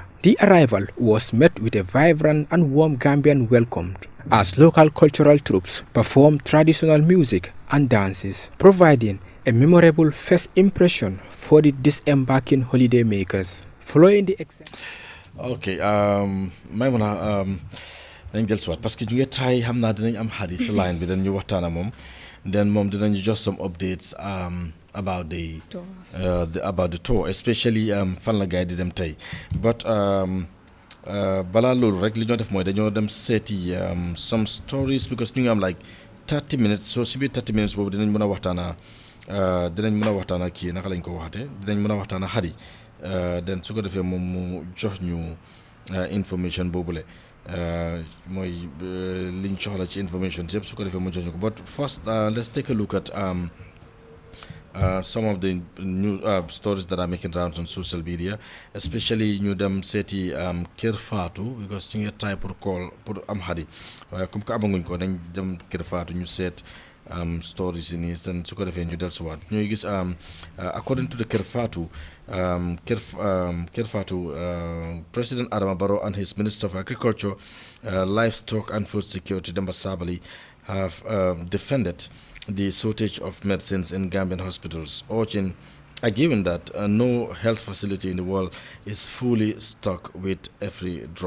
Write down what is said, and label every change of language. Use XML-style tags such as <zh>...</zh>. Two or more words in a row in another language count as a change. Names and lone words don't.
<en>The arrival was met with a vibrant and warm Gambian welcome as local cultural troops performed traditional music and dances, providing a memorable first impression for the disembarking holiday makers. Following the</en> <wo>Okay, Maimouna dañ del soit parce que ñu ngi try xam naa dinañ am hadis line bi dañ ñu waxtaana moom then moom dinañ</wo> <en>just some updates about the tour especially</en> <wo>fan la gaay di dem tey but balaa loolu rek li ñoo def mooy dañoo dem seeti</wo> <en>some stories because</en> <wo>ñu ngi am</wo> <en>like 30 minutes so</en> <wo>si biir 30 minutes boobu dinañ mën a waxtaana kii naka lañ ko waxate dinañ mën a waxtaana xari then su ko defee moom mu jox ñu information boobule mooy liñ soxla ci information yëpp su ko defee mu jox ñu ko</wo> <en>but first let's take a look at some of the new stories that are making rounds on social media, especially</en> <wo>ñu dem seeti Kër Fatou because ñu ngi try pour call pour am Hadi comme que amaguñ ko dañ dem Kër Fatou ñu seet</wo> <en>stories in it</en> <wo>and su ko defee ñu dellusiwaat ñooy gis</wo> <en>according to the</en> <wo>Kër Fatou</wo> <en>President Adama Barrow and his Minister of Agriculture, Livestock and Food Security Demba Sabally have defended the shortage of medicines in Gambian hospitals, arguing that no health facility in the world is fully stocked with every drug.</en>